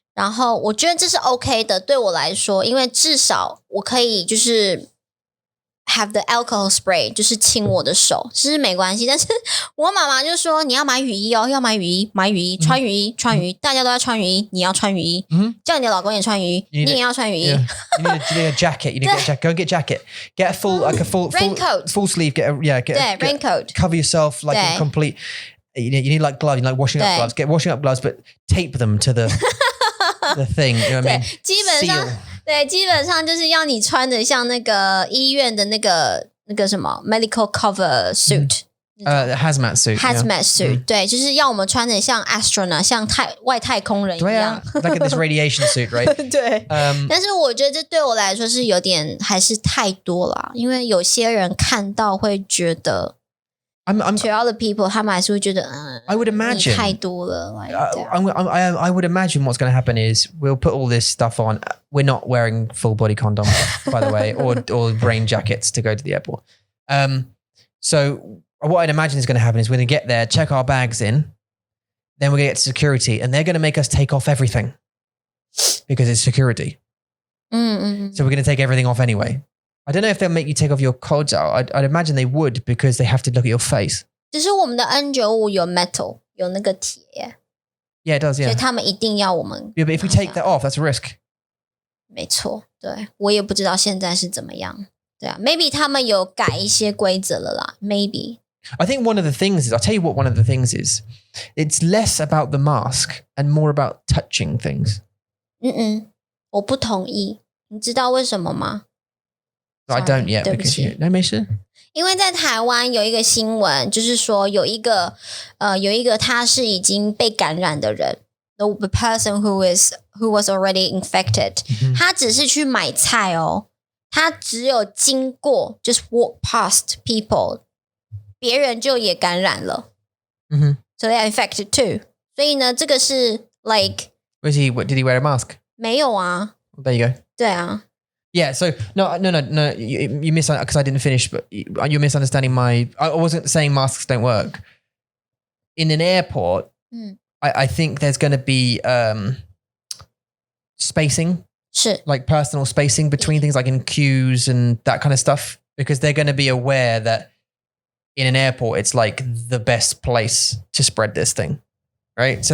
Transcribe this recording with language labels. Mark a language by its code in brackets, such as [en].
[zh] 然后我觉得这是 OK 的，对我来说，因为至少我可以就是 [en] have the alcohol spray， [zh] 就是亲我的手，其实没关系。但是我妈妈就说你要买雨衣哦，要买雨衣，买雨衣，穿雨衣，大家都要穿雨衣，你要穿雨衣，叫你的老公也穿雨衣，你也要穿雨衣。 [en] You need a jacket. You need to get a jacket. Go and get a jacket. Get a full raincoat. Full sleeve. Get raincoat. Cover yourself like a complete. You need like gloves. You like washing up gloves. Get washing up gloves, but tape them to the thing. You know what I mean? [zh] 基本上就是要你穿的像那个医院的那个什么 medical cover suit。hazmat suit， 对，就是要我们穿的像 astronaut， 像外太空人一样。对啊， [en] like this radiation suit, right? [zh] 对。但是我觉得这对我来说是有点还是太多了，因为有些人看到会觉得。 [en] to other people, [zh] 他们还是会觉得 [en] I would imagine [zh] 你太多了。 [en] Like, I would imagine what's going to happen is we'll put all this stuff on. We're not wearing full body condoms, by the way, or rain jackets to go to the airport. So what I'd imagine is going to happen is we're going to get there, check our bags in, then we're going to get to security, and they're going to make us take off everything because it's security. So we're going to take everything off anyway. I don't know if they'll make you take off your coats out. I'd imagine they would because they have to look at your face. [zh] 只是我们的 N95 有 metal， 有那个铁。 [en] Yeah, it does, yeah. [zh] 所以他们一定要我们。 [en] Yeah, but if we take that off, that's a risk. [zh] 没错，对，我也不知道现在是怎么样。对啊 ，maybe 他们有改一些规则了啦 ，maybe. [en] I think one of the things is, I'll tell you what one of the things is. It's less about the mask and more about touching things. [zh] 我不同意。你知道为什么吗？ [en] I don't yet because no, [zh] 没事。因为在台湾有一个新闻，就是说有一个他是已经被感染的人 ， [en] the person who was already infected， [zh] 他只是去买菜哦，他只有经过 [en] just walk past people， [zh] 别人就也感染了， [en] so they are infected too。 [zh] 所以呢，这个是 like [en] did he wear a mask？ [zh] 没有啊。 [en] Well, there you go。 [zh] 对啊。 [en] Yeah, so no. You misunderstand because I didn't finish, but you're misunderstanding my. I wasn't saying masks don't work. In an airport, I think there's going to be spacing, like personal spacing between things, like in queues and that kind of stuff, because they're going to be aware that in an airport it's like the best place to spread this thing, right?